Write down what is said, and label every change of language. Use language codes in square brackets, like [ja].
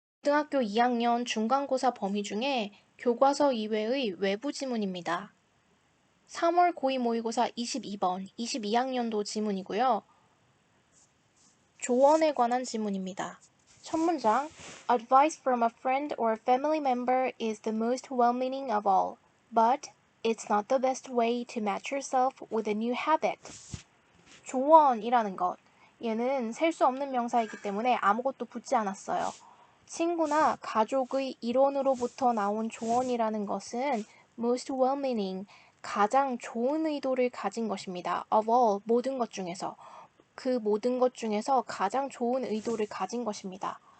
[ko] 고등학교 2학년 중간고사 범위 중에 교과서 이외의 외부 지문입니다. 3월 고2 모의고사 22번, 22학년도 지문이고요. 조언에 관한 지문입니다. 첫 문장, [en] Advice from a friend or family member is the most well-meaning of all, but it's not the best way to match yourself with a new habit. [ko] 조언이라는 것, 얘는 셀 수 없는 명사이기 때문에 아무것도 붙지 않았어요. 친구나 가족의 일원으로부터 나온 조언이라는 것은 [en] most well-meaning, [ko] 가장 좋은 의도를 가진 것입니다. [en] of all, [ko] 모든 것 중에서. 그 모든 것 중에서 가장 좋은 의도를 가진 것입니다.